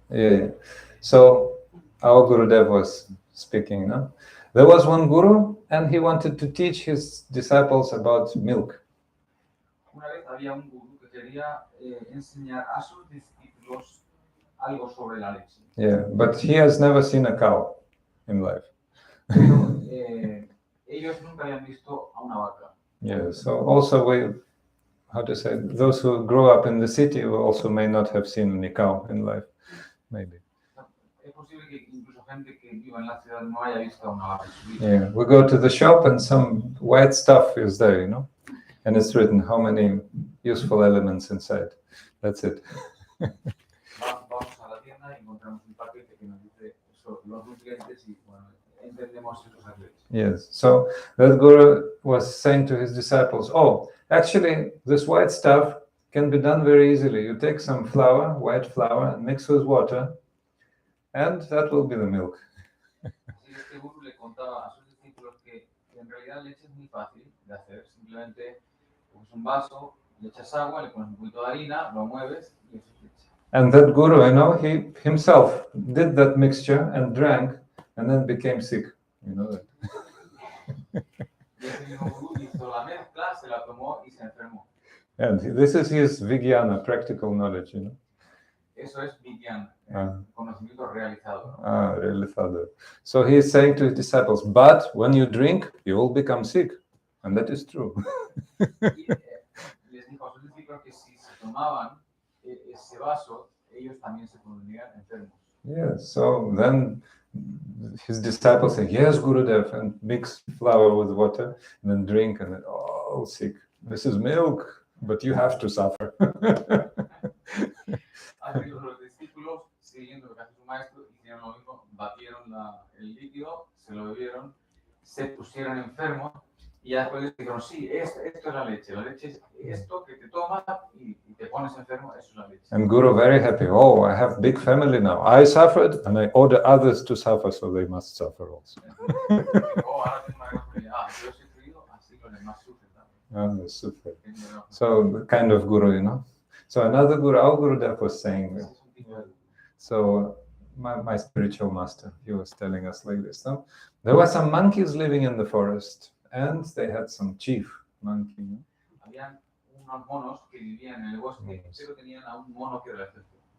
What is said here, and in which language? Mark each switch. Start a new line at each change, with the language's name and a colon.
English: Yeah. So our Gurudev was speaking, no? There was one guru and he wanted to teach his disciples about milk.
Spanish: Una vez había un gurú que quería enseñar a sus discípulos algo sobre la leche.
English: Yeah, but he has never seen a cow in life.
Spanish: Pero ellos nunca habían visto a una vaca.
English: Yeah, so also those who grow up in the city also may not have seen any cow in life, maybe.
Spanish: Es posible que incluso gente que viva en la ciudad no haya visto a una vaca en su vida.
English: Yeah, we go to the shop and some white stuff is there, and it's written how many useful elements inside. That's it.
Spanish: Vamos a la tienda y encontramos un paquete que nos dice los nutrientes y entendemos esos aceites.
English: Yes, so that guru was saying to his disciples, actually this white stuff can be done very easily. You take some flour, white flour, and mix with water, and that will be the milk.
Spanish: Así que este gurú le contaba a sus discípulos que en realidad la leche es muy fácil de hacer. Simplemente coges un vaso, le echas agua, le pones un poquito de harina, lo mueves y eso es leche.
English: And that guru, he himself did that mixture and drank and then became sick. You know that.
Spanish: Y ese mismo gurú hizo la mezcla, se la tomó y se enfermó.
English: And this is his Vijnana, practical knowledge,
Spanish: Eso es Vijnana, conocimiento realizado. Realizado.
English: So he is saying to his disciples, but when you drink, you will become sick. And that is true.
Spanish: Y les dijo a sus discípulos que si se tomaban ese vaso, ellos también se pondrían enfermos.
English: Yes, so then his disciples say, yes, Gurudev, and mix flour with water, and then drink, and then, sick. This is milk, but you have to suffer.
Spanish: Así que los discípulos, siguiendo lo que hace su maestro, hicieron lo mismo, batieron el líquido, se lo bebieron, se pusieron enfermos, y ya después dijeron, sí, esto es la leche es esto que te tomas y te pones enfermo, eso es la leche.
English: And Guru very happy, I have big family now. I suffered, and I order others to suffer, so they must suffer also.
Spanish: Ahora tengo una gran familia, yo he sufrido, así los demás sufren también.
English: Super. So the kind of Guru, So another Guru, our Gurudev was saying, so my spiritual master, he was telling us like this. No? There were some monkeys living in the forest, and they had some chief monkey.
Spanish: Habían unos monos que vivían en el bosque, pero tenían a un mono que era el jefe.